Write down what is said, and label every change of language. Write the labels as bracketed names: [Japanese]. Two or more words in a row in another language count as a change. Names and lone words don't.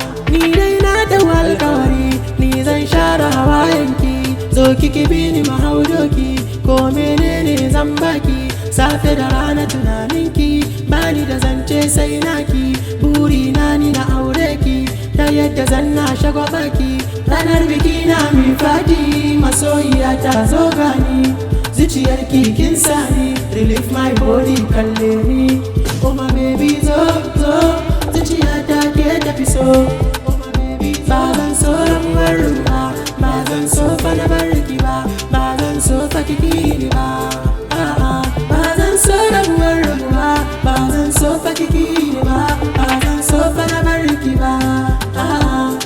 [Hausa] Ni dai na dau alkawari, ni zan share hawayenki, zo ki ki bi ni mu hau doki, ko menene zan baki, safe da rana tunaninki, bani da zance sai naki, burina ni na aure ki, ta yadda zan na shagwaba ki, ranar biki na mi fati, masoyiya ta zo gani, zuciyar ki kin sani, [English] relieve my body [Hausa] kalle ni, [English] oh my baby [Hausa] zo, zo, zuciya ta ke tafi so, [English] oh my baby [Hausa] zo. Ba zan so rabuwar mu ba, ba zan so fa na bar ki ba, ba zan so fa ki ki ni ba. A'a, ba zan so rabuwar mu ba, ba zan so fa ki ki ni ba, ba zan so fa na bar ki ba. A'a.